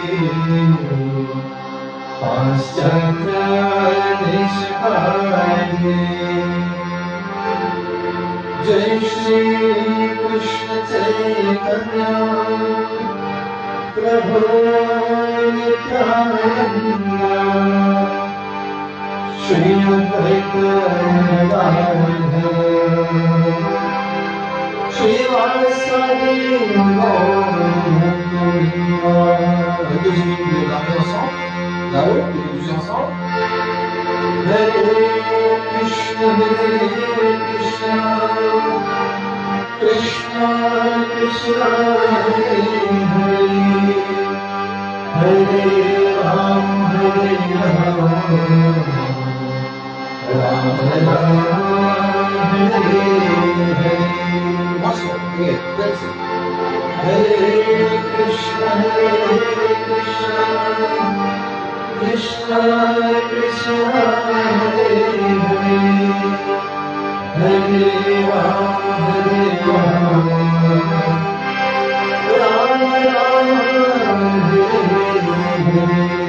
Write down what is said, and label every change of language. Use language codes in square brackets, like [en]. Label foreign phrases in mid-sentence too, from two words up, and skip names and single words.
[sa] Paschatya Nishakayani Jai Shri Krishna Chaitanya Prabhu Nityananda Shri Advaita Gadadhar Shri Vasadi Gaura. [fr] Deuxième la main ensemble, là-haut, et les bouger ensemble. [sa] Hare Krishna, Krishna Krishna, Hare Hare, Hare Ram, Ram Ram, Hare Hare. [en] Once more, again, that's it. [sa] Hare Krishna, Krishna Krishna, Hare Hare, Hare Ram, Ram Ram, Hare Hare.